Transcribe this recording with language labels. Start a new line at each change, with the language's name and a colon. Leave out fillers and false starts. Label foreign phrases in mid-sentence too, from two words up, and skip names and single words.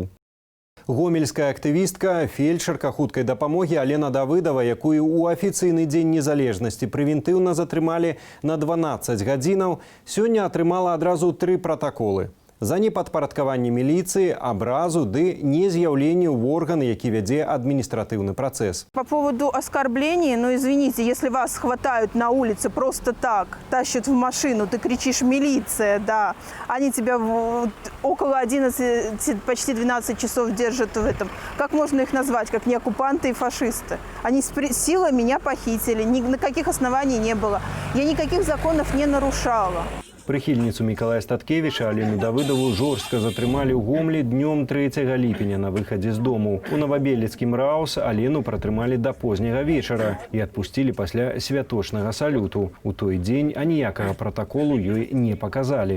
Belarusian: Гомельская актывістка, фельчарка хуткай дапамогі Алена Давыдова, якую ў афіцыйны дзень незалежнасці прэвентыўна затрымалі на 12 гадзінаў, сёння атрымала адразу 3 пратаколы. За непадпарадкаванне міліцыі, абразу ды нез'яўленне ў орган, які вядзе адміністратыўны працэс.
Russian: По поводу оскорблений, извините, если вас хватают на улице просто так, тащат в машину, ты кричишь «милиция», да, они тебя около 11, почти 12 часов держат в этом. Как можно их назвать, как не оккупанты и фашисты? Они силой меня похитили, ни на каких оснований не было. Я никаких законов не нарушала.
Belarusian: Прыхільніцу Мікалая Статкевіча Алену Давыдову жорстка затрымалі ў Гомлі днём 3 ліпеня на выхадзе з дому. У Новабелецкім Раус Алену пратрымалі да позняга вечара і адпусцілі пасля святочнага салюту. У той дзень аніякага пратаколу ёй не паказалі.